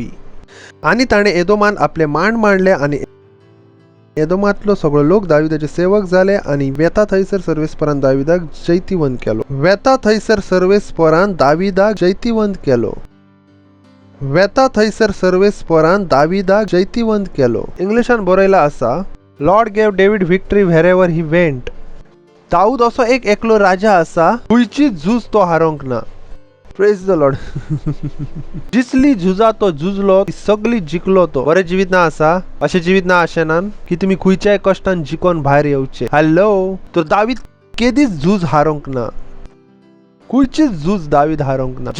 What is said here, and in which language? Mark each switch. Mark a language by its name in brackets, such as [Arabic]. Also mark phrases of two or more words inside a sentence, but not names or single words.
[Konkani] आनी ताणें एदोमान आपले मांड मांडले आनी एदोमांतलो सगळो लोक दाविदाचे सेवक जाले आनी वेता थंयसर सर्वेस्परान दाविदाक जैतिवंत केलो. वेता थंयसर सर्वेस्परान दाविदाक जैतिवंत केलो. वेता थंयसर सर्वेस्परान दाविदाक जैतिवंत केलो. इंग्लिशान बरयला आसा [English] Lord gave David victory wherever he went. [Konkani] दाऊद असो एक एकलो राजा आसा खंयची झूज तो हारोंक ना. [English] Praise the Lord. [Konkani] जिसली झुजा तो झुजलो, ती सगळी जिखलो तो. बरें जिवीत ना आसा, अशें जिवीत ना आशेनान की तुमी खंयच्याय कश्टान जिखोन भायर येवचे. हॅलो. तर दावीद केदीच झूज हारोंक ना. खंयचीच झूज दावीद हारोंक ना.